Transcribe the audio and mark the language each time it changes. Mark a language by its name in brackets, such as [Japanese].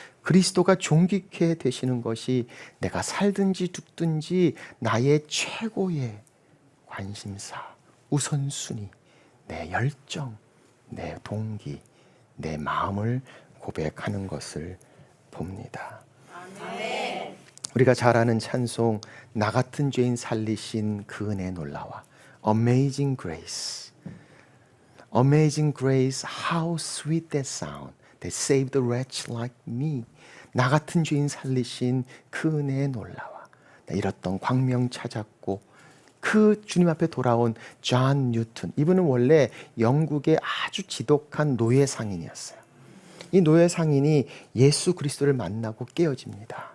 [Korean] 그리스도가 존귀케 되시는 것이 내가 살든지 죽든지 나의 최고의 관심사, 우선순위, 내 열정, 내 동기, 내 마음을 고백하는 것을 봅니다. 아멘. 우리가 잘 아는 찬송, 나 같은 죄인 살리신 그 은혜 놀라와. [English] Amazing Grace. Amazing Grace, how sweet that sound that saved a wretch like me. [Korean] 나 같은 죄인 살리신 그 은혜에 놀라와. 나 잃었던 광명 찾았고, 그 주님 앞에 돌아온 존 뉴턴. 이분은 원래 영국의 아주 지독한 노예 상인이었어요. 이 노예 상인이 예수 그리스도를 만나고 깨어집니다.